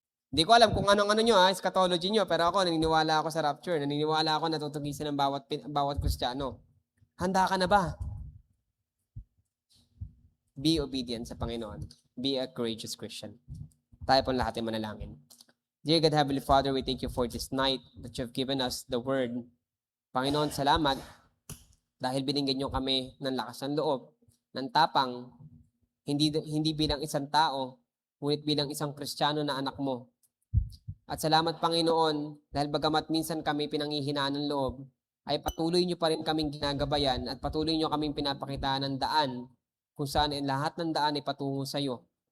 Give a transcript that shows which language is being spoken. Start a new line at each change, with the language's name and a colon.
Filipino: Hindi ko alam kung anong nyo, eschatology nyo, pero ako, naniniwala ako sa rapture. Naniniwala ako na tutugisin ng bawat Kristiyano. Handa ka na ba?
English: Be obedient
Filipino: sa Panginoon.
English: Be a courageous Christian.
Filipino: Tayo po lahat ay manalangin.
English: Dear God, Heavenly Father, we thank you for this night that you have given us the word.
Filipino: Panginoon, salamat dahil binigyan nyo kami ng lakas ng loob, ng tapang, hindi bilang isang tao, ngunit bilang isang Kristiyano na anak mo. At salamat, Panginoon, dahil bagamat minsan kami pinanghihinaan ng loob, ay patuloy nyo pa rin kaming ginagabayan at patuloy nyo kaming pinapakitaan ng daan kung saan lahat ng daan ay patungo sa iyo.